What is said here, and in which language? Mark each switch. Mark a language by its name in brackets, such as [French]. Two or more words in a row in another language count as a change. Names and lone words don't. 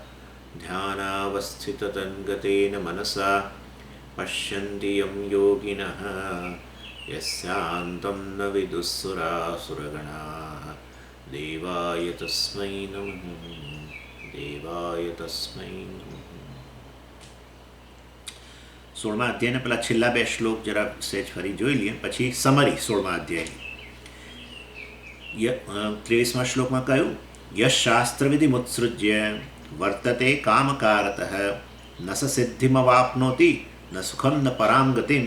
[Sanskrit] ध्यानावस्थिततन्गतेन मनसा पश्यन्ति यं योगिनः यस्यान्तं न विदुःसुरासुरगणाः देवाय तस्मै नमः देवाय तस्मै नमः। [Gujarati] 16મા અધ્યાયના પેલા છેલ્લા બે શ્લોક જરા સેજ ફરી જોઈ લઈએ, પછી સમરી 16મા અધ્યાયની। 23મા શ્લોકમાં કહ્યું [Sanskrit] यश शास्त्रविधिमुत्सृज्य वर्तते कामकारतः न स सिद्धिमवाप्नोति न सुखम न परम गतिम।